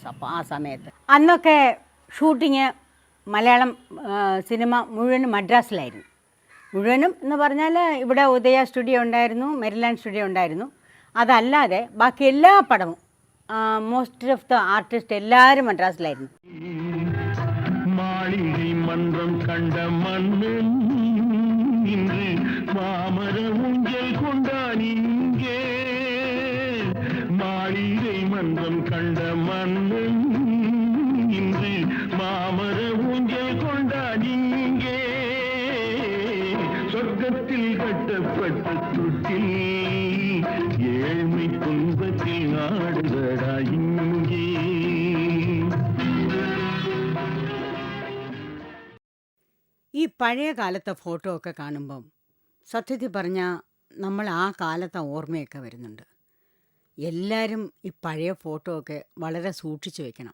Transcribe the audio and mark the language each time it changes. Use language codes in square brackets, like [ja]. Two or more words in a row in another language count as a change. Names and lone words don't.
[ml] അപ്പോൾ ആ സമയത്ത് അന്നൊക്കെ ഷൂട്ടിങ് മലയാളം സിനിമ മുഴുവനും മദ്രാസിലായിരുന്നു. മുഴുവനും എന്ന് പറഞ്ഞാൽ ഇവിടെ ഉദയ സ്റ്റുഡിയോ ഉണ്ടായിരുന്നു, മെരിലാൻഡ് സ്റ്റുഡിയോ ഉണ്ടായിരുന്നു. അതല്ലാതെ ബാക്കി എല്ലാ പടവും [en] most of the artist [ml] എല്ലാവരും മദ്രാസിലായിരുന്നു. [ta] മാളികை மன்றம் கண்ட மன்னன் இன்று மாமர ஊஞ்சல் கொண்டான் இங்கே. மாளிகை மன்றம் கண்ட மன்னன் இன்று மாமர ஊஞ்சல் கொண்டான் இங்கே. சொர்க்கத்தில் கட்டப்பட்ட தொட்டில் ஏழ்மை துன்பத்தில் ஆடுதடா இங்கே. [ml] ഈ പഴയ കാലത്തെ ഫോട്ടോ ഒക്കെ കാണുമ്പം സത്യത്തിൽ പറഞ്ഞാൽ നമ്മൾ ആ കാലത്തെ ഓർമ്മയൊക്കെ വരുന്നുണ്ട്. എല്ലാവരും ഈ പഴയ ഫോട്ടോ ഒക്കെ വളരെ സൂക്ഷിച്ചു വെക്കണം.